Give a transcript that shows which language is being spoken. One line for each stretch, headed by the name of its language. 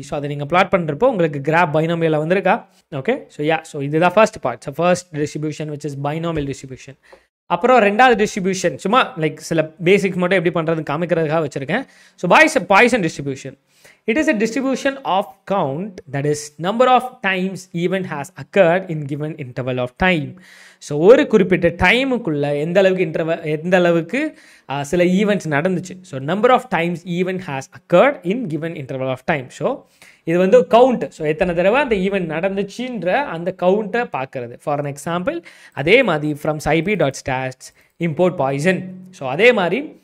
Tamil: So அதை நீங்கள் plot பண்ணுறப்போ உங்களுக்கு கிராஃப் பைனாமியலில் வந்திருக்கா. ஓகே, ஸோ இதுதான் first part. So first distribution which is binomial distribution. அப்புறம் ரெண்டாவது டிஸ்ட்ரிபியூஷன் சும்மா லைக் சில பேசிக்ஸ் மட்டும் எப்படி பண்ணுறதுன்னு காமிக்கிறதுக்காக வச்சுருக்கேன். So Poisson distribution.
English: It is a distribution of count, that is number of times event has occurred in given interval of time.
Tamil: So ஒரு குறிப்பிட்ட டைமுக்குள்ள எந்த அளவுக்கு சில ஈவெண்ட்ஸ் நடந்துச்சு.
English: So number of times event has occurred in given interval of time.
Tamil: So இது வந்து count. So எத்தனை தடவை அந்த ஈவெண்ட் நடந்துச்சுன்ற அந்த கவுண்ட்டை பார்க்கறது.
English: for an example
Tamil: அதே மாதிரி
English: From scipy.stats import poison. So அதே மாதிரி